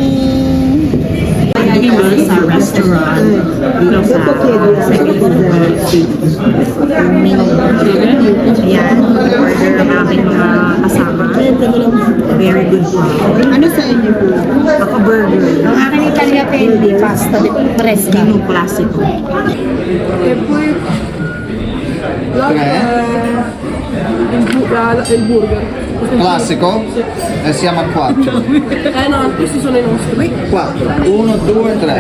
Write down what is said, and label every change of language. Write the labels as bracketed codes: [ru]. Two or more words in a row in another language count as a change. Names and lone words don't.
[tl] Sa restaurant dito sa Ayan. Order ang aking mga kasama. [en] Very good [tl] po. Ano sa inyo po? Ako burger. Ang akin Italia Pendi, pasta de fresca. [it] Menu classico. Il burger. Classico e siamo a 4. No, questi sono i nostri. 4. 1, 2, 3.